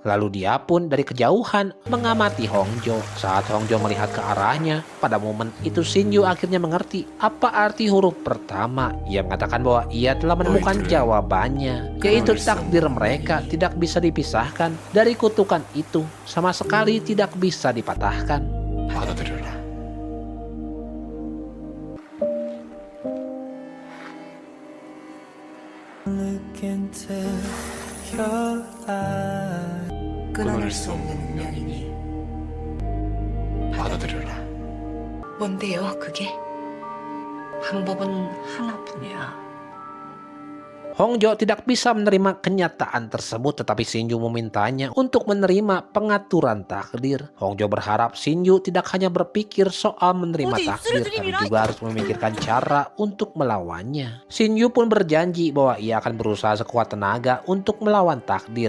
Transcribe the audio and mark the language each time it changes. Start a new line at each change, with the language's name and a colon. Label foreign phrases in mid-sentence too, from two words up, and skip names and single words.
Indonesian: Lalu dia pun dari kejauhan mengamati Hongjo. Saat Hongjo melihat ke arahnya, pada momen itu Shinju akhirnya mengerti apa arti huruf pertama. Ia mengatakan bahwa ia telah menemukan jawabannya, yaitu takdir mereka tidak bisa dipisahkan dari kutukan itu, sama sekali tidak bisa dipatahkan.
Korean: 받아들여라. 끊어낼 수 없는 운명이니 받아들여라. 뭔데요, 그게? 방법은 하나뿐이야.
Indonesian: Hongjo tidak bisa menerima kenyataan tersebut, tetapi Shinju memintanya untuk menerima pengaturan takdir. Hongjo berharap Shinju tidak hanya berpikir soal menerima takdir, tapi juga harus memikirkan cara untuk melawannya. Shinju pun berjanji bahwa ia akan berusaha sekuat tenaga untuk melawan takdir.